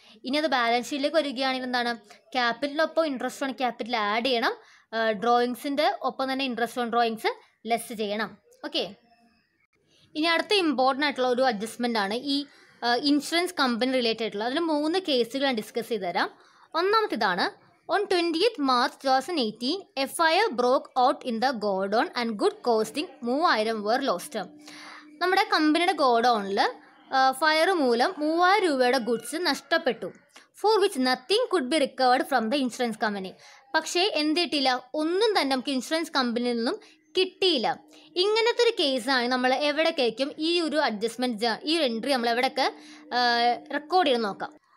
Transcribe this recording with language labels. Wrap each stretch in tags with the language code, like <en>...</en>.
<ml>ഇനി അത് ബാലൻസ് ഷീറ്റിലേക്ക് വരികയാണെങ്കിൽ എന്താണ്, ക്യാപിറ്റലിനൊപ്പം ഇൻട്രസ്റ്റ് ഓൺ ക്യാപിറ്റൽ ആഡ് ചെയ്യണം, ഡ്രോയിങ്സിൻ്റെ ഒപ്പം തന്നെ ഇൻട്രസ്റ്റ് ഓൺ ഡ്രോയിങ്സ് ലെസ് ചെയ്യണം. ഓക്കെ, ഇനി അടുത്ത ഇമ്പോർട്ടൻ്റ് ആയിട്ടുള്ള ഒരു അഡ്ജസ്റ്റ്മെൻ്റ് ആണ് ഈ ഇൻഷുറൻസ് കമ്പനി റിലേറ്റഡ് ആയിട്ടുള്ള. അതിന് 3 കേസുകൾ ഞാൻ ഡിസ്കസ് ചെയ്ത് തരാം. ഒന്നാമത്തേതാണ്</ml> <en>On 20th March 2018, a fire broke out in the godown and good costing 3000 were lost.</en> <ml>നമ്മുടെ കമ്പനിയുടെ ഗോഡൗണിൽ ഫയർ മൂലം 3000 രൂപയുടെ ഗുഡ്സ് നഷ്ടപ്പെട്ടു.</ml> <en>For which nothing could be recovered from the insurance company.</en> <ml>പക്ഷേ എന്ത് കിട്ടിയില്ല, ഒന്നും തന്നെ നമുക്ക് ഇൻഷുറൻസ് കമ്പനിയിൽ നിന്നും കിട്ടിയില്ല. ഇങ്ങനത്തെ ഒരു കേസാണ് നമ്മൾ എവിടേക്കും ഈ ഒരു അഡ്ജസ്റ്റ്മെൻറ്റ്, ഈ ഒരു എൻട്രി നമ്മൾ എവിടെയൊക്കെ റെക്കോർഡ് ചെയ്ത് നോക്കാം.</ml>